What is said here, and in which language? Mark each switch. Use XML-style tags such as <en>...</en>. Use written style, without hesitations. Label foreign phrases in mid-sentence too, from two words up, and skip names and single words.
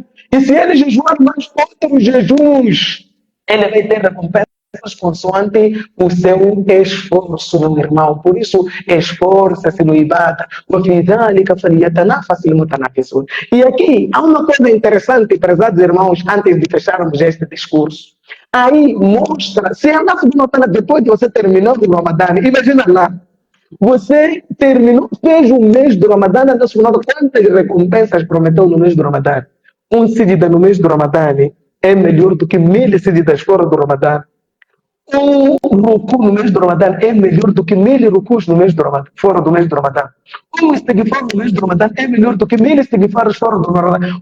<pt>E se ele jejuar mais outros jejuns, ele vai ter recompensas consoante o seu esforço, meu irmão. Por isso, esforça-se no Ibada. E aqui, há uma coisa interessante, prezados irmãos, antes de fecharmos este discurso. Aí mostra,</pt> <ar>se الله سبحانه وتعالى,</ar> <pt>depois de você terminou o Ramadã, imagina lá, você terminou, fez o mês do Ramadã,</pt> <ar>الله سبحانه وتعالى,</ar> <pt>quantas recompensas prometeu no mês do Ramadã? Um sídida no mês do Ramadã é melhor do que 1000 sídidas fora do Ramadã. Um ruku no mês do Ramadã é melhor do que 1000 rukus no mês do Ramadã, fora do mês do Ramadã. Um istighfar no mês do Ramadã é melhor do que 1000 istighfares fora do Ramadã.</pt>